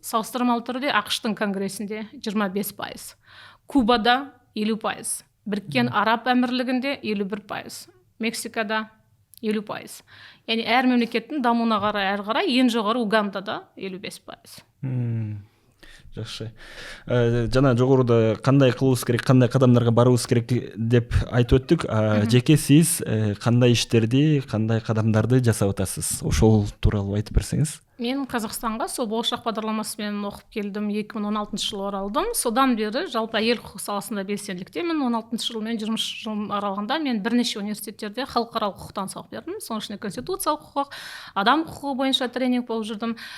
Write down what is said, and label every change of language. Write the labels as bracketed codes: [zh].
[kk] Салыстырмалы түрде ақш-тың конгрессінде 25%. Кубада 50%. Біріккен Араб әмірлігінде 51%, Мексикада 50%. Яғни әр мемлекеттің дамуына қарай әрі қарай ең жоғары Угандада 55%. [ky] Жакшы. Жана жогоруда кандай кылыбыз керек, кандай кадамдарга барыбыз керек деп айтып өттүк. Жеке сиз кандай иштерди, кандай кадамдарды жасап атасыз? Ошол тууралуу айтып берсеңиз. [kk] Мен Қазақстанға сол болашақ бағдарламасымен оқып келдім, 2016 жылы оралдым. Содан бері жалпы әйел құқығы саласында белсенділіктемін. 16 жыл мен 20 жыл аралығында мен бірнеше университеттерде халықаралық құқықтан сабақ бердім. Соның ішінде конституциялық құқық, адам құқығы бойынша тренинг болып жүрдім.